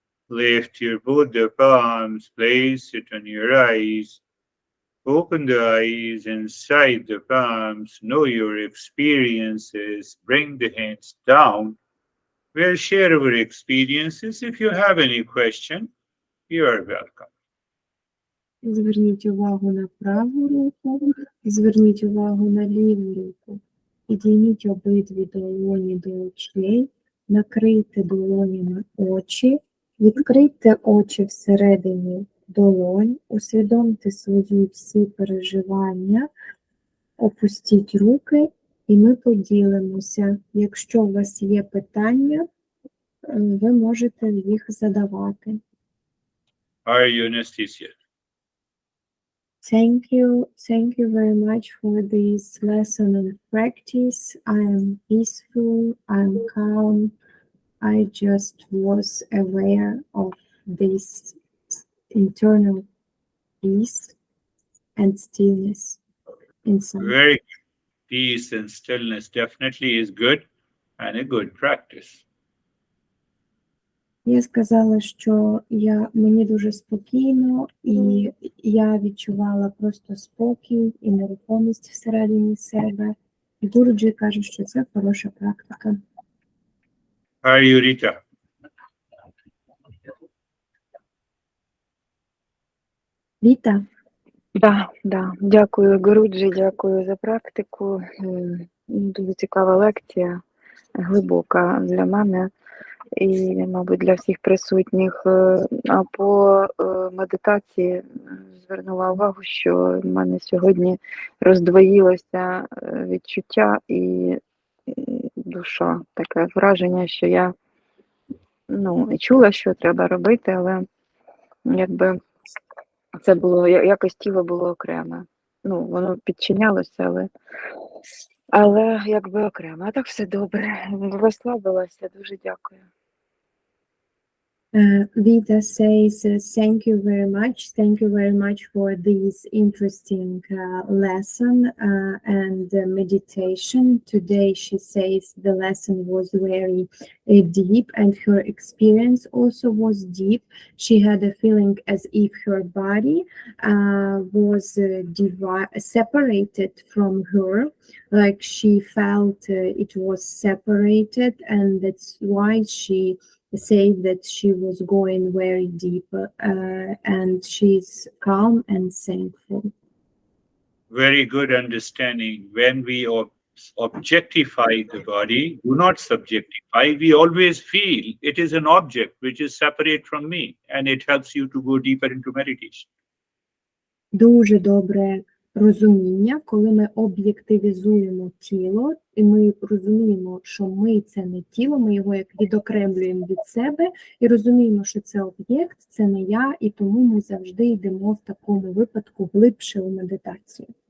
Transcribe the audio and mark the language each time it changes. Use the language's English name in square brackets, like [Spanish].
[English] Lift your both the palms, place it on your eyes. Open the eyes inside the palms, know your experiences, bring the hands down. We'll share our experiences. If you have any question, you are welcome. [Ukrainian] Зверніть увагу на праву руку, зверніть увагу на ліву руку. Підійміть обидві долоні до очей, накрийте долонями очі, відкрийте очі всередині долонь, усвідомте свої всі переживання, опустіть руки і ми поділимося. Якщо у вас є питання, ви можете їх задавати. [English] Are you Anastasia? Thank you very much for this lesson and practice. I am peaceful, I am calm. I just was aware of this internal peace and stillness inside. Very good. Peace and stillness definitely is good and a good practice. [Ukrainian] Я сказала, що мені дуже спокійно, і я відчувала просто спокій і нерухомість всередині себе. І Гуруджі каже, що це хороша практика. [English] Are you Rita? [Ukrainian] Віта? Да. Дякую, Гуруджі, дякую за практику. Дуже цікава лекція, глибока для мене і, мабуть, для всіх присутніх. А по медитації звернула увагу, що в мене сьогодні роздвоїлося відчуття і душа. Таке враження, що я чула, що треба робити, але якби це було, якось тіло було окреме. Воно підчинялося, але якби окремо. А так все добре. Розслабилася. Дуже дякую. [English] Vita says, thank you very much for this interesting lesson and meditation. Today she says the lesson was very deep and her experience also was deep. She had a feeling as if her body was separated from her, like she felt it was separated, and that's why she said that she was going very deep and she's calm and thankful. Very good understanding. When we objectify the body, do not subjectify. We always feel it is an object which is separate from me, and it helps you to go deeper into meditation. [Ukrainian] Дуже добре розуміння, коли ми об'єктивізуємо тіло, і ми розуміємо, що ми – це не тіло, ми його як відокремлюємо від себе, і розуміємо, що це об'єкт, це не я, і тому ми завжди йдемо в такому випадку глибше у медитацію.